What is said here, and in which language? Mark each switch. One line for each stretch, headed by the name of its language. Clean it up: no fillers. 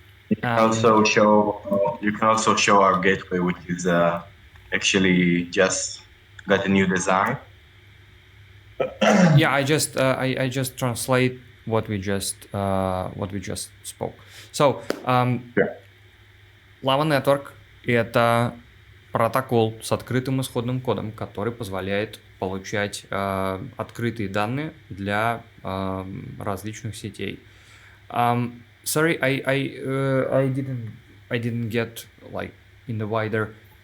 English: You can also show our gateway, which is actually just got a new design. Yeah, I just translate what we just spoke.
Russian: So, Lava Network — это протокол с открытым исходным кодом, который позволяет получать открытые данные для различных сетей.
English: Sorry, I didn't get like in the wider.